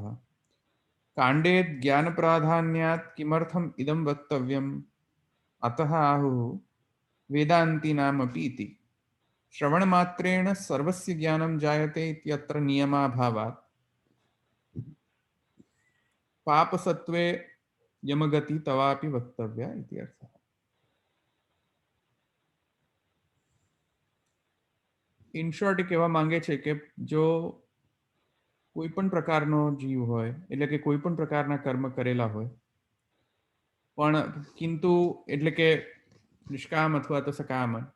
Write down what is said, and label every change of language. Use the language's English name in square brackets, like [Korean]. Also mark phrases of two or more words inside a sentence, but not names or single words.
[Sanskrit] काण्डे ज्ञानप्राधान्यात् किमर्थम् इदं वक्तव्यम्, अतः आहुः वेदान्तिनामपि इति। श्रवणमात्रेण सर्वस्य ज्ञानं जायते इत्यत्र नियमाभावात् पापसत्त्वे यमगति तवापि वक्तव्या इति अर्थः। [English] in short [Gujarati] કહેવા માંગે છે કે જો કોઈ પણ પ્રકારનો જીવ હોય, એટલે કે કોઈ પણ પ્રકારના કર્મ કરેલા હોય, પણ કિંતુ એટલે કે નિષ્કામ અથવા તો સકામ,